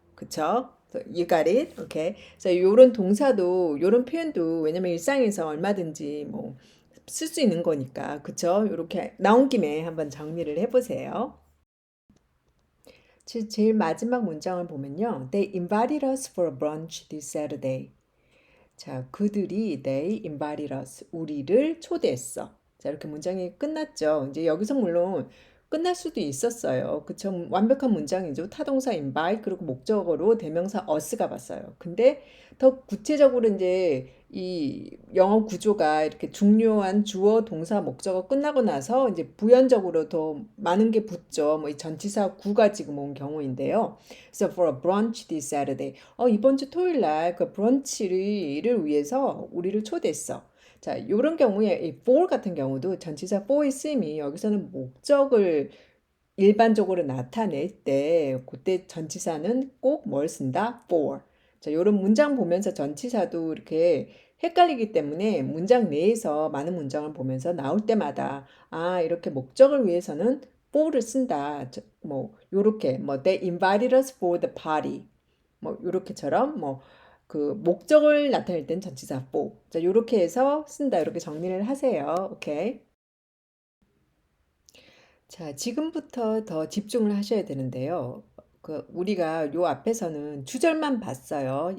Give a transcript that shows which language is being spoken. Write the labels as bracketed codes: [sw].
[ko] 그쵸? [en] You got it? 오케이. [ko] 그래서 요런 동사도 요런 표현도 왜냐면 일상에서 얼마든지 뭐 쓸 수 있는 거니까. 그쵸? 요렇게 나온 김에 한번 정리를 해보세요. 제일 마지막 문장을 보면요. [en] They invited us for a brunch this Saturday. [ko] 자, 그들이 [en] they invited us, [ko] 우리를 초대했어. 자, 이렇게 문장이 끝났죠. 이제 여기서 물론 끝날 수도 있었어요. 그쵸? 완벽한 문장이죠. 타동사 invite 그리고 목적어로 대명사 us가 봤어요. 근데 더 구체적으로 이제 이 영어 구조가 이렇게 중요한 주어, 동사, 목적어 끝나고 나서 이제 부연적으로 더 많은 게 붙죠. 뭐 이 전치사 구가 지금 온 경우인데요. 그래서 [en] for a brunch this Saturday. [ko] 이번 주 토요일 날 그 브런치를 위해서 우리를 초대했어. 자, 요런 경우에 이 for 같은 경우도 전치사 for의 쓰임이 여기서는 목적을 일반적으로 나타낼 때 그때 전치사는 꼭 뭘 쓴다? [en] for. [ko] 자, 요런 문장 보면서 전치사도 이렇게 헷갈리기 때문에 문장 내에서 많은 문장을 보면서 나올 때마다 이렇게 목적을 위해서는 for를 쓴다. 뭐 요렇게 뭐 [en] they invited us for the party. [ko] 뭐 요렇게처럼 뭐 그 목적을 나타낼 땐 전치사 for. 자, 요렇게 해서 쓴다. 이렇게 정리를 하세요. 오케이. 자, 지금부터 더 집중을 하셔야 되는데요. 우리가 요 앞에서는 주절만 봤어요.